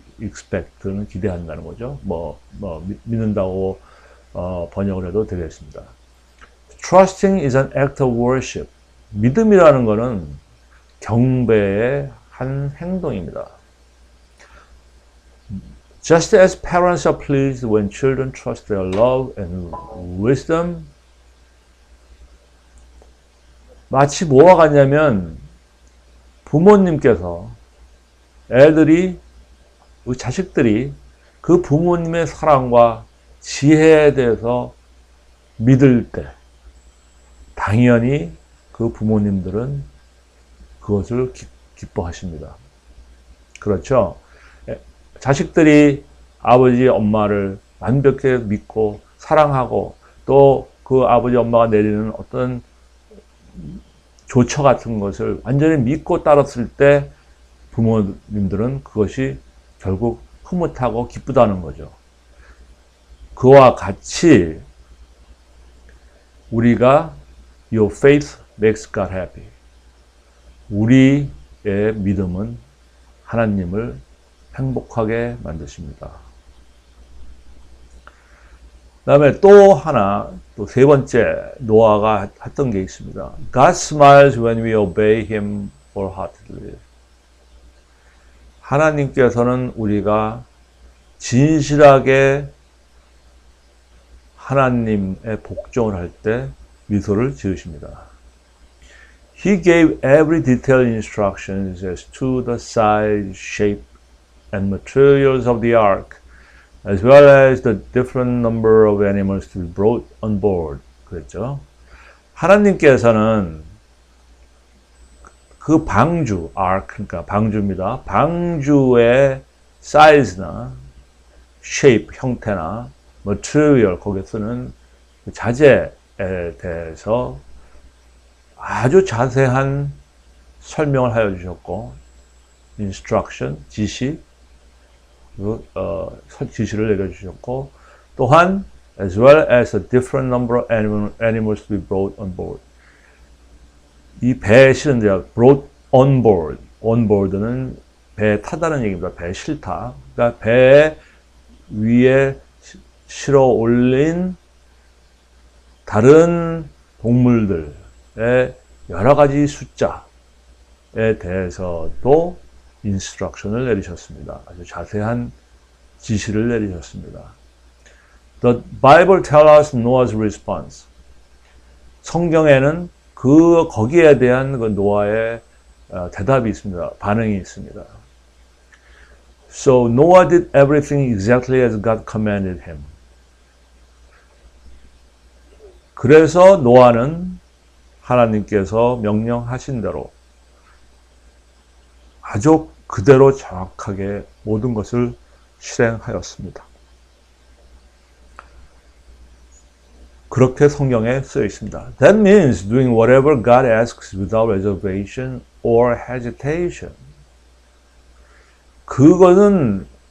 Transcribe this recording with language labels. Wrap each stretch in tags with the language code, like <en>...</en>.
<ko>expect는 기대한다는 거죠. 믿는다고 번역을 해도 되겠습니다.</ko> <en>Trusting is an act of worship.</en> <ko>믿음이라는 것은 경배의 한 행동입니다.</ko> <en>Just as parents are pleased when children trust their love and wisdom,</en> <ko>마치 뭐와 같냐면 부모님께서 자식들이 그 부모님의 사랑과 지혜에 대해서 믿을 때 당연히 그 부모님들은 그것을 기뻐하십니다. 그렇죠? 자식들이 아버지, 엄마를 완벽히 믿고 사랑하고 또 그 아버지, 엄마가 내리는 어떤 조처 같은 것을 완전히 믿고 따랐을 때 부모님들은 그것이 결국 흐뭇하고 기쁘다는 거죠. 그와 같이 우리가</ko> <en>Your faith makes God happy.</en> <ko>우리의 믿음은 하나님을 행복하게 만드십니다. 그 다음에 또 세 번째 노아가 했던 게 있습니다.</ko> <en>God smiles when we obey Him wholeheartedly.</en> <ko>하나님께서는 우리가 진실하게 하나님의 복종을 할 때 미소를 지으십니다.</ko> <en>He gave every detailed instructions as to the size, shape, and materials of the ark, as well as the different number of animals to be brought on board.</en> <ko>그랬죠. 하나님께서는 그 방주, ark, 그러니까 방주입니다. 방주의 사이즈나 shape, 형태나 material, 거기에 쓰는 자재에 대해서 아주 자세한 설명을 하여 주셨고, instruction, 지시를 내려주셨고, 또한</ko> <en>as well as a different number of animals to be brought on board.</en> <ko>이 배에 실은 데가</ko> <en>brought on board.</en> <ko>on board는 배에 타다는 얘기입니다. 배에 실타. 그러니까 배 위에 실어 올린 다른 동물들의 여러 가지 숫자에 대해서도 인스트럭션을 내리셨습니다. 아주 자세한 지시를 내리셨습니다.</ko> <en>The Bible tells us Noah's response.</en> <ko>성경에는 거기에 대한 그 노아의 대답이 있습니다. 반응이 있습니다.</ko> <en>So Noah did everything exactly as God commanded him.</en> <ko>그래서 노아는 하나님께서 명령하신 대로 아주 그대로 정확하게 모든 것을 실행하였습니다. 그렇게 성경에 쓰여 있습니다.</ko> <en>That means doing whatever God asks without reservation or hesitation.</en> <ko>그것은</ko>